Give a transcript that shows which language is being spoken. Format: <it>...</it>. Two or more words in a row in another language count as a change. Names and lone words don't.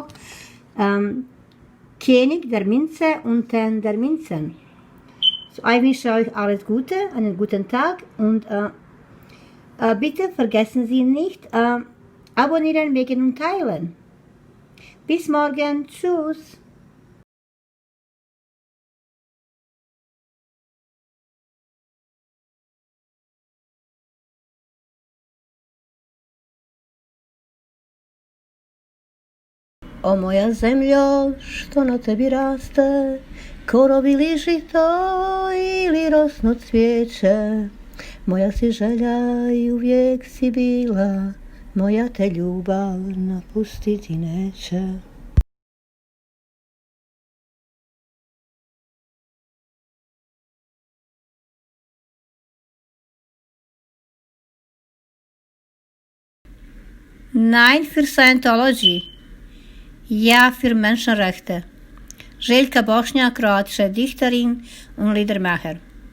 <de>König der Münze und 10 der Münzen. So, ich wünsche euch alles Gute, einen guten Tag und bitte vergessen Sie nicht, abonnieren, wegen und teilen. Bis morgen, tschüss.</de> <hr>O moja zemljo, što na tebi raste, korov ili žito ili rosno cvijeće, moja si želja i uvijek si bila, moja te ljubav napustiti neće.</hr> <de>Nein für Scientology. Ja für Menschenrechte. Željka Bošnjak, kroatische Dichterin und Liedermacher.</de>